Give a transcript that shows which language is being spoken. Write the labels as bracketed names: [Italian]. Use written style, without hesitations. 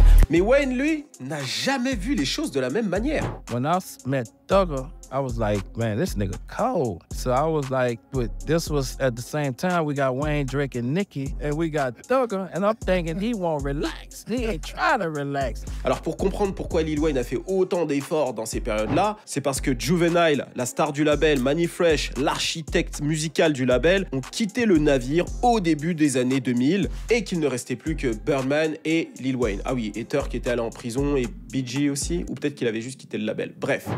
[French] Mais Wayne, lui, n'a jamais vu les choses de la même manière. [English] When I met Thugger, I was like, man, this nigga cold. So I was like, but this was at the same time we got Wayne, Drake, and Nicki, and we got Thugger, and I'm thinking he won't relax. He ain't trying to relax. [French] Alors pour comprendre pourquoi Lil Wayne a fait autant d'efforts dans ces périodes-là, c'est parce que Juvenile, la star du label, Mannie Fresh, l'architecte musical du label, ont quitté le navire au début des années 2000 et qu'il ne restait plus que Birdman et Lil Wayne. Ah oui, et Turk était allé en prison et BG aussi, ou peut-être qu'il avait juste quitté le label. Bref.